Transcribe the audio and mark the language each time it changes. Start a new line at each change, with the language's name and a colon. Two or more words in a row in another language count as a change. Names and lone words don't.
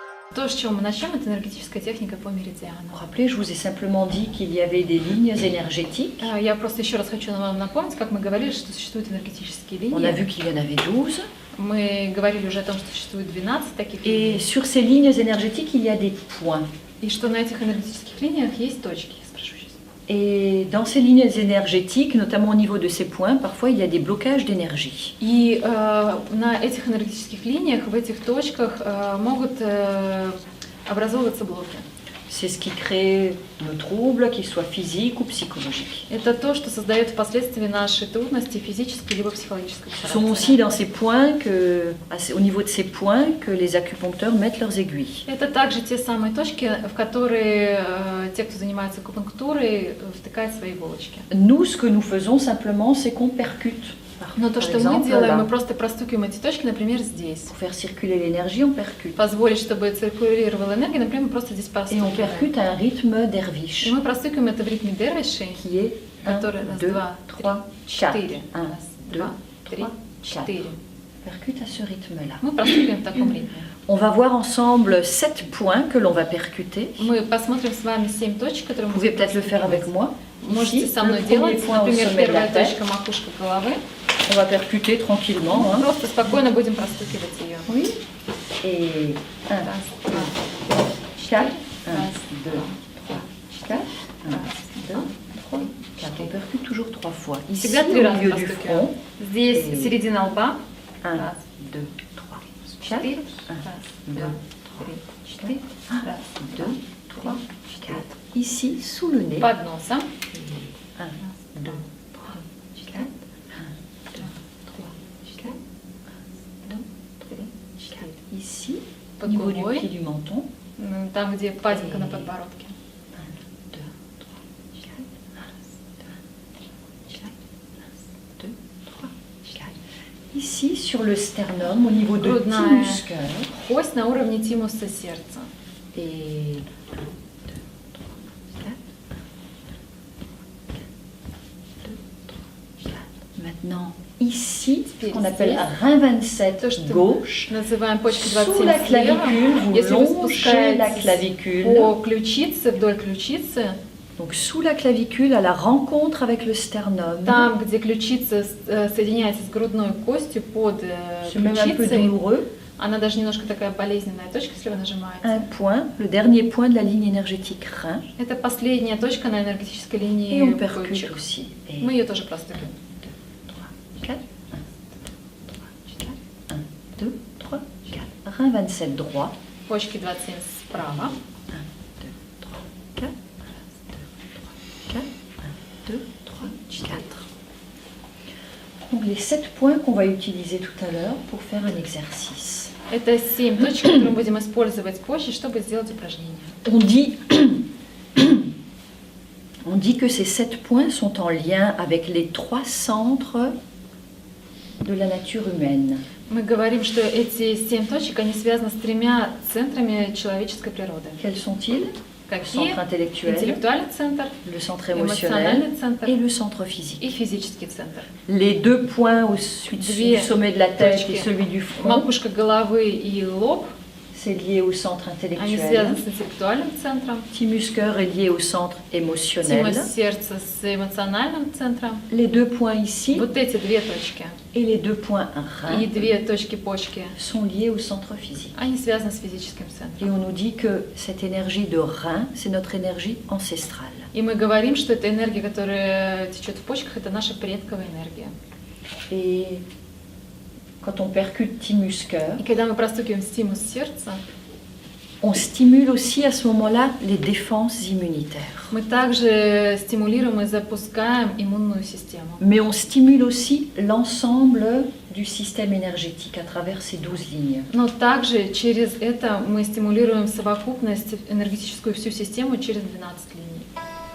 Russian: То, с чего мы начнем, это энергетическая техника по меридиану.
French: Vous vous rappelez, je vous ai simplement dit qu'il y avait des lignes énergétiques.
Russian: Я просто еще раз хочу вам напомнить, как мы говорили, что существуют энергетические
French: On a vu
Russian: линии.
French: qu'il y en avait 12.
Russian: Мы говорили уже о том, что существует 12 таких
French: Et
Russian: линий.
French: sur ces lignes énergétiques, il y a des points.
Russian: И что на этих энергетических линиях есть точки. Спрошу сейчас.
French: Et dans ces lignes énergétiques, notamment au niveau de ces points, parfois il y a des blocages d'énergie.
Russian: И на этих энергетических линиях, в этих точках могут образовываться блоки.
French: C'est ce qui crée nos troubles, qu'ils soient physiques ou psychologiques.
Russian: Это то, что создает впоследствии наши трудности физической либо психологической
French: Ce sont aussi
Russian: характера.
French: dans ces points au niveau de ces points que les acupuncteurs mettent leurs aiguilles.
Russian: Это также те самые точки, в которые те, кто занимается акупунктурой, втыкают свои иголочки.
French: Nous, ce que nous faisons simplement, c'est qu'on percute.
Russian: Но то,
French: Par
Russian: что мы
French: exemple,
Russian: делаем,
French: là,
Russian: мы просто простукиваем эти точки, например, здесь.
French: pour faire circuler l'énergie, on percute.
Russian: Позволить, чтобы циркулировала энергия, например, мы просто здесь
French: Et on
Russian: простукиваем.
French: percute à un rythme
Russian: И
French: derviche,
Russian: мы простукиваем это в ритме дервиши,
French: qui est 1,
Russian: который раз,
French: 2,
Russian: два,
French: 3,
Russian: три,
French: 4.
Russian: четыре.
French: 1,
Russian: Раз,
French: 2,
Russian: два, три,
French: 3, 4.
Russian: четыре.
French: Percute à ce rythme-là.
Russian: Мы простукиваем в таком ритме.
French: On va voir ensemble 7 points que l'on va percuter.
Russian: Мы посмотрим с вами 7 точек, которые
French: Vous
Russian: мы
French: pouvez
Russian: будем
French: peut-être le faire avec
Russian: простукивать.
French: moi.
Russian: Можете
French: Ici,
Russian: со мной
French: le premier
Russian: делать.
French: point au
Russian: Например,
French: sommet de la
Russian: первая
French: tête.
Russian: точка макушка головы.
French: On va percuter tranquillement.
Russian: Мы
French: Hein.
Russian: просто спокойно будем простукивать ее.
French: Oui. Et 1,
Russian: Раз, два,
French: 4, 1,
Russian: раз,
French: 2, 3, 4, 1, 2, 3, 4. On percute toujours 3 fois. Ici,
Russian: Всегда
French: au
Russian: 3 раза
French: milieu du
Russian: простукиваем.
French: front.
Russian: Здесь
French: Et-
Russian: середина лба.
French: 1,
Russian: Раз,
French: 2, 3, 4. 4.
Russian: Раз,
French: 2,
Russian: два, 3, 4. Раз,
French: 2, 3, 4. 4. Ici, sous le nez.
Russian: Под носом.
French: 1, 2, 3, 4. 1, 2, 3, 4. 1, 2, 3, 4. Ici, au
Russian: Под
French: niveau du
Russian: губой.
French: pied du menton.
Russian: Там, где падинка на подбородке.
French: 1, 2, 3, 4. 1, 2, 3, 4. Ici, sur le sternum, au niveau de
Russian: Грудная.
French: thymus cœur.
Russian: Кость на уровне тимуса сердца.
French: Et 1, 2, 3, 4. Maintenant, ici, ce qu'on appelle rein 27
Russian: То, что
French: gauche.
Russian: называем почкой
French: Sous la
Russian: 27 слева.
French: clavicule, vous
Russian: Если вы
French: longez la
Russian: спускаетесь
French: clavicule.
Russian: по ключице, вдоль ключицы,
French: Donc sous la clavicule, à la rencontre avec le sternum.
Russian: там, где ключица соединяется с грудной костью под
French: C'est même un peu
Russian: ключицей,
French: douloureux.
Russian: она даже немножко такая болезненная точка, если вы нажимаете.
French: Un point, le dernier point de la ligne énergétique rein.
Russian: Это последняя точка на энергетической
French: Et
Russian: линии
French: on percute
Russian: почек.
French: aussi. Et
Russian: Мы ее тоже простукиваем.
French: 4, 1, 2, 3, 4. Rein 27 droit.
Russian: Почки 27 справа.
French: 1, 2, 3, 4. 1, 2, 3, 4. Donc les 7 points qu'on va utiliser tout à l'heure pour faire un exercice.
Russian: Это 7 точек, которые мы будем использовать позже, чтобы сделать упражнение.
French: On dit que ces 7 points sont en lien avec les 3 centres de la nature humaine.
Russian: Мы говорим, что эти 7 точек, они связаны с 3 центрами человеческой природы.
French: Quels sont-ils? Le
Russian: Какие?
French: centre intellectuel,
Russian: Интеллектуальный центр,
French: le centre émotionnel
Russian: эмоциональный центр
French: et le centre physique.
Russian: и физический центр.
French: Les 2 points au-dessus du sommet de la tête et
Russian: точки.
French: celui du front,
Russian: Макушка головы и лоб,
French: c'est lié au centre
Russian: они
French: intellectuel.
Russian: связаны с интеллектуальным центром.
French: Thymus cœur est lié au centre émotionnel.
Russian: Тимус сердца с эмоциональным центром.
French: Les 2 points ici
Russian: Вот эти 2 точки
French: et les 2 points
Russian: и
French: rein
Russian: 2 точки почки,
French: sont liés au centre physique.
Russian: они связаны с физическим
French: Et
Russian: центром.
French: on nous dit que cette énergie de rein, c'est notre énergie ancestrale.
Russian: И мы говорим, что эта энергия, которая течет в почках, это наша предковая энергия.
French: Et quand on percute thymus cœur,
Russian: И когда мы простукиваем стимус сердца,
French: on stimule aussi à ce moment-là les défenses immunitaires.
Russian: мы также стимулируем и запускаем иммунную систему.
French: Mais on stimule aussi l'ensemble du système énergétique à travers ces 12 lignes.
Russian: Но также через это мы стимулируем совокупность, энергетическую всю систему через 12 линий.